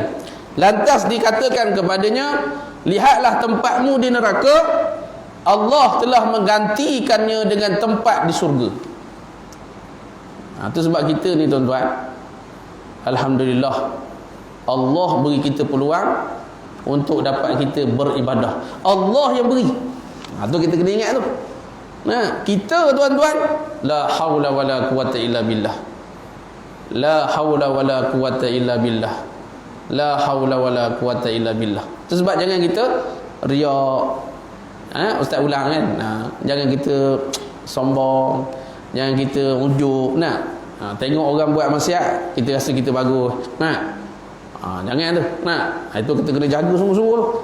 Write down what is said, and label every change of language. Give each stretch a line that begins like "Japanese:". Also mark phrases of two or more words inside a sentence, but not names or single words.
Malay: Lantas dikatakan kepadanya, lihatlah tempatmu di neraka, Allah telah menggantikannya dengan tempat di surga. Itu sebab kita ni tuan-tuan, alhamdulillah, Allah beri kita peluang untuk dapat kita beribadah. Allah yang beri. Itu kita kena ingat tu. Kita tuan-tuan,
Arabic: لا حول ولا قوة إلا بالله. لا حول ولا قوة إلا بالله. لا حول ولا قوة إلا بالله.
Malay: Itu sebab jangan kita riak. Ustaz ulang kan. Jangan kita sombong, jangan kita ujuk. Tengok orang buat maksiat, kita rasa kita bagus. Jangan tu. Itu kita kena jaga sungguh-sungguh.